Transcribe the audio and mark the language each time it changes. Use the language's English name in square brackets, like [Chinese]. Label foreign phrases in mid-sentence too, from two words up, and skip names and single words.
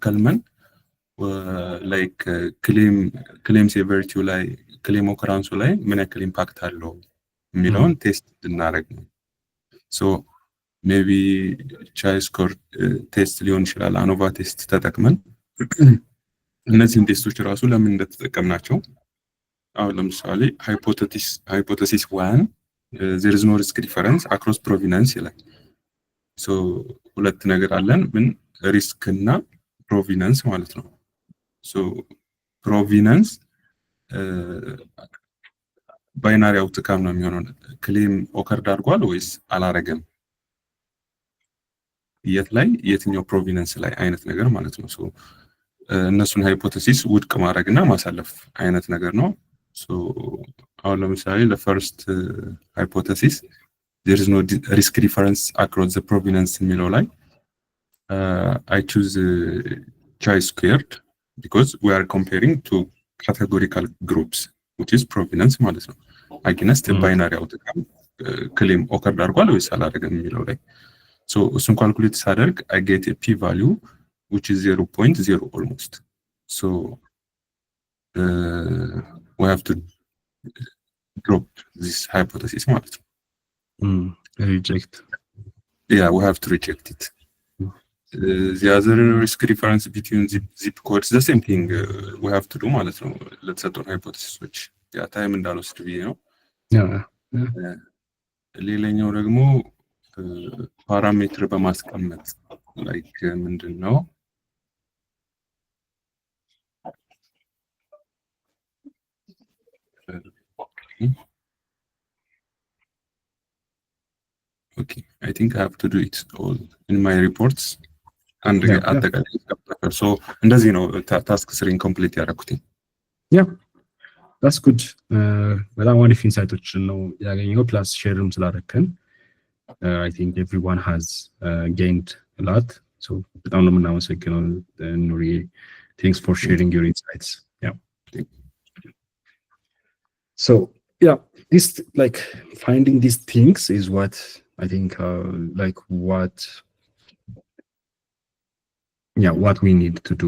[Amharic] ከልመን [English] like claim severity [Amharic] ላይ [English] claim occurrence [Amharic] ላይ ምን ያክል ኢምፓክት አለው የሚለውን ቴስት እንድናደርግ ነው። [English] so maybe chi score test [Amharic] ሊሆን ይችላል፣ [English] ANOVA test [Amharic] ተጠቅመን እነዚህን ቴስቶች ራሱ ለምን እንደተጠቀምናቸው አሁን ለምሳሌ [English] hypothesis one there is no risk difference across provenance [Amharic] ይላል። ሶ ሁለት ነገር አለን፣ ምን ሪስክ እና ፕሮቪነንስ ማለት ነው። ሶ ፕሮቪነንስ [English] binary outcome [Amharic] ነው የሚሆነው፣ [English] claim occurred [Amharic] አድርጓል ወይስ አላረገም፣ የት ላይ የትኛው ፕሮቪነንስ ላይ አይነት ነገር ማለት ነው። ሶ እነሱን ሃይፖቴሲስ ውድቅ ማድረግና ማሳለፍ አይነት ነገር ነው። ሶ አሁን ለምሳሌ [English] for first hypothesis there is no risk difference across the provenance [Amharic] የሚለው ላይ [English] I choose chi-squared because we are comparing two categorical groups which is provenance [Amharic] ማለት ነው [English] against a binary outcome claim occurred [Amharic] አድርጓል ወይስ አላደረገም የሚለው ላይ። [English] so እሱን [Amharic] ካልኩሌት ሳደርግ [English] I get a p value which is 0.0 almost. so we have to drop this hypothesis [Amharic] ማለት ነው. [English] Reject. Yeah, we have to reject it. The other risk difference between zip codes the same thing we have to do [Amharic] ማለት ነው። ለተሰጠን ሃይፖቴሲሶች ያ ታይም እንዳልወስድ ብዬ ነው። ሌላኛው ደግሞ ፓራሜትር በማስቀመጥ ላይክ ምንድነው [English] Okay, I think I have to do it all in my reports. [Amharic] And አጠቃላይ so እንደዚህ ነው [English] task three complete [Amharic] ያደረኩት። [English] that's good. [Amharic] በጣም አሪፍ ኢንሳይቶችን ነው ያገኘው ፕላስ ሼርም ስላደረከን [English] I think everyone has gained a lot. [Amharic] so በጣም ነው የምናመሰግነው ኑሪ. [English] Thanks for sharing your insights. So this like finding these things is what I think like what we need to do.